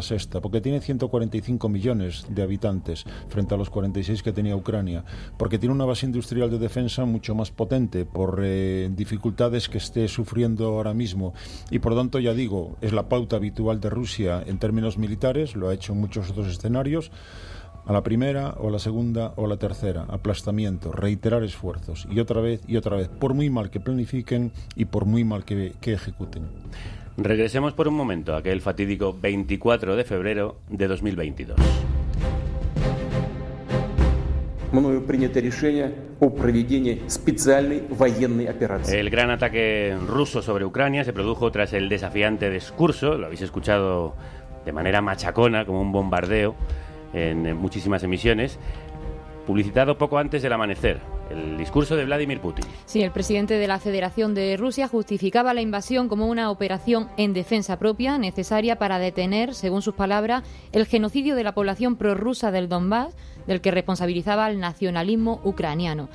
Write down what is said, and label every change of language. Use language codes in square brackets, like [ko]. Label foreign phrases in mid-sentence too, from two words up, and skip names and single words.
[es] sexta, porque tiene 145 millones de habitantes frente a los 46 que tenía Ucrania, porque tiene una base industrial de defensa mucho más potente por dificultades que esté sufriendo ahora mismo, y por tanto, ya digo, es la pauta habitual de Rusia en términos militares, lo ha hecho en muchos otros escenarios: a la primera o a la segunda o a la tercera, aplastamiento, reiterar esfuerzos, y otra vez, por muy mal que planifiquen y por muy mal que ejecuten. Regresemos por un momento a aquel fatídico 24 de febrero de 2022. [ru] Мною принято решение о проведении специальной военной операции. [es] El gran ataque ruso sobre Ucrania se produjo tras el desafiante discurso, lo habéis escuchado de manera machacona, como un bombardeo, en muchísimas emisiones, publicitado poco antes del amanecer. El discurso de Vladimir Putin. Sí, el presidente de la Federación de Rusia justificaba la invasión como una operación en defensa propia necesaria para detener, según sus palabras, el genocidio de la población prorrusa del Donbass, del que responsabilizaba al nacionalismo ucraniano.